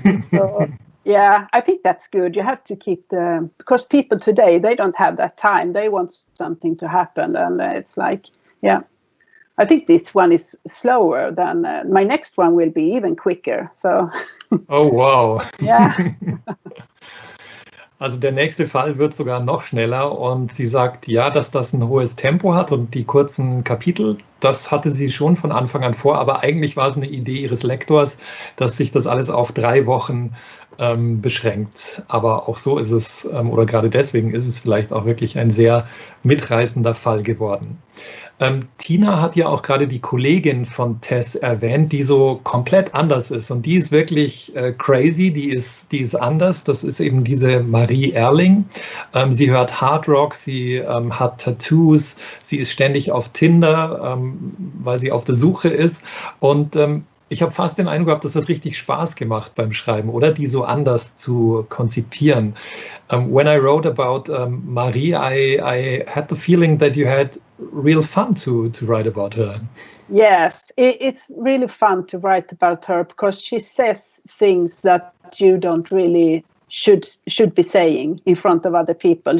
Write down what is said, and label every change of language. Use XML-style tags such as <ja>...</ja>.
<en>So, yeah, I think that's good. You have to keep because people today, they don't have that time. They want something to happen. And it's like, yeah. I think this one is slower than my next one will be even quicker. So. Oh, wow.</en> <de>Ja. Also der nächste Fall wird sogar noch schneller, und sie sagt, ja, dass das ein hohes Tempo hat und die kurzen Kapitel, das hatte sie schon von Anfang an vor, aber eigentlich war es eine Idee ihres Lektors, dass sich das alles auf 3 Wochen beschränkt. Aber auch so ist es, oder gerade deswegen ist es vielleicht auch wirklich ein sehr mitreißender Fall geworden. Tina hat ja auch gerade die Kollegin von Tess erwähnt, die so komplett anders ist, und die ist wirklich crazy, die ist anders. Das ist eben diese Marie Erling. Sie hört Hard Rock, sie hat Tattoos, sie ist ständig auf Tinder, weil sie auf der Suche ist, und ich habe fast den Eindruck gehabt, das hat richtig Spaß gemacht beim Schreiben, oder die so anders zu konzipieren.</de> <en>When I wrote about Marie, I had the feeling that you had real fun to write about her. Yes, it's really fun to write about her because she says things that you don't really should be saying in front of other people.</en>